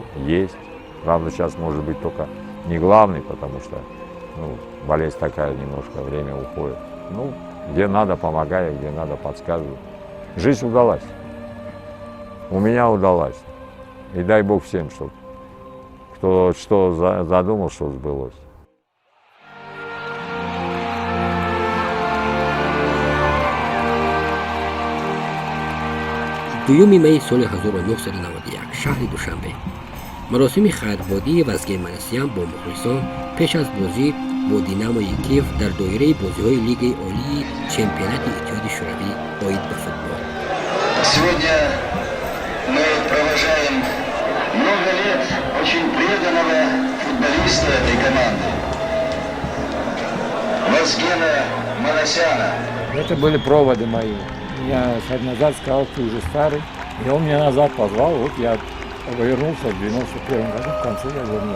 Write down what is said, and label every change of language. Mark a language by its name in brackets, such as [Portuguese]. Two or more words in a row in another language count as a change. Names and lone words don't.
[Russian] Правда, сейчас может быть только не главный, потому что Ну, болезнь такая, немножко время уходит. Ну, где надо, помогаю, где надо, подсказываю. Жизнь удалась. У меня удалась. И дай Бог всем, чтобы кто что задумал, что сбылось. [Persian] دویوم می سال 1991 شهر دوشنبه مراسم خیربادی وزگیر منسیان با مخلصان پیش از بازی با دینامو کیف در دایره بازی‌های لیگ عالی چمپیونات اتحاد شوروی عاید به فوتبال. [Russian] Сегодня мы провожаем много лет очень преданного футболиста этой команды, Вазгена Манасяна. Это были проводы мои. Я 6 лет назад сказал, ты уже старый. И он меня назад позвал, вот я вернулся в 91 году, в конце я вернулся.